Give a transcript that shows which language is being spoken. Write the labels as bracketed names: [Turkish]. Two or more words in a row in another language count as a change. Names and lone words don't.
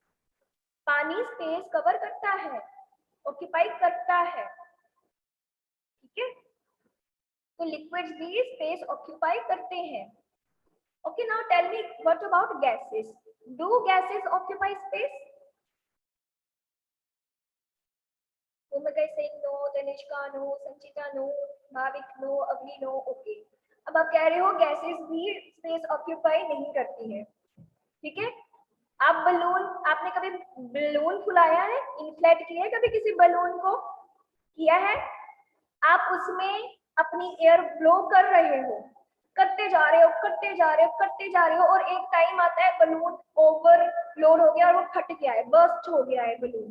[Hindi] पानी [English] space cover [Hindi] करता है, ऑक्यूपाई करता है, तो लिक्विड्स भी [English] space occupy [Hindi] करते हैं। [English] okay, now tell me what about gases? do gases occupy space? saying no, Tanishka no, Sanchita no, Bhavik no, Avni no, okay. [Hindi] अब आप कह रहे हो गैसेस भी [English] space occupy [Hindi] नहीं करती है, ठीक है? आप बलून, आपने कभी बलून फुलाया है, इन्फ्लेट किया है कभी किसी बलून को? किया है? आप उसमें अपनी [English] air blow [Hindi] कर रहे हो, करते जा रहे हो, करते जा रहे हो, करते जा रहे हो, और एक टाइम आता है [English] balloon overload [Hindi] हो गया और वो फट गया है, बर्स्ट हो गया है बलून।